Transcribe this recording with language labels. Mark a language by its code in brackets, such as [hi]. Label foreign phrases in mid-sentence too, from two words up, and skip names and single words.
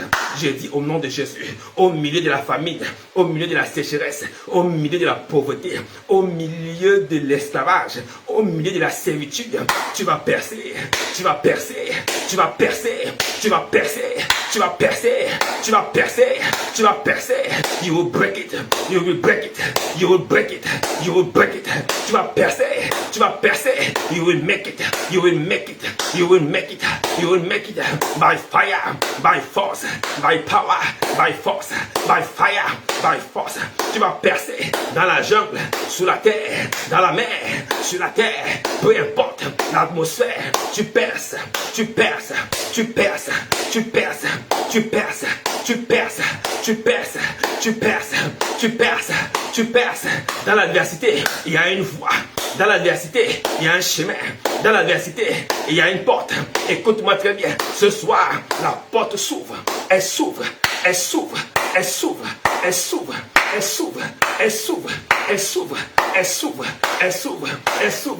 [fr] Je dis au nom de Jésus, au milieu de la famine, au milieu de la sécheresse, au milieu de la pauvreté, au milieu de l'esclavage, au milieu de la servitude, tu vas percer, tu vas percer, tu vas percer, tu vas percer, tu vas percer, tu vas percer, tu vas percer. [en] You will break it, you will break it, you will break it, you will break it. [fr] Tu vas percer, tu vas percer. [en] You will make it, you will make it, you will make it, you will make it by fire, by force, by power, by force, by fire, by force. [fr] Tu vas percer dans la jungle, sous la terre, dans la mer, sur la terre, peu importe l'atmosphère, tu perces, tu perces, tu perces, tu perces, tu perces, tu perces, tu perces, tu perces, tu perces, tu perces. Dans l'adversité, il y a une voie. Dans l'adversité, il y a un chemin. Dans l'adversité, il y a une porte. Écoute-moi très bien. Ce soir, la porte s'ouvre. Elle s'ouvre. Elle s'ouvre. Elle s'ouvre. Elle s'ouvre. Elle s'ouvre. Elle s'ouvre. Elle s'ouvre. Elle s'ouvre. Elle s'ouvre. Elle s'ouvre.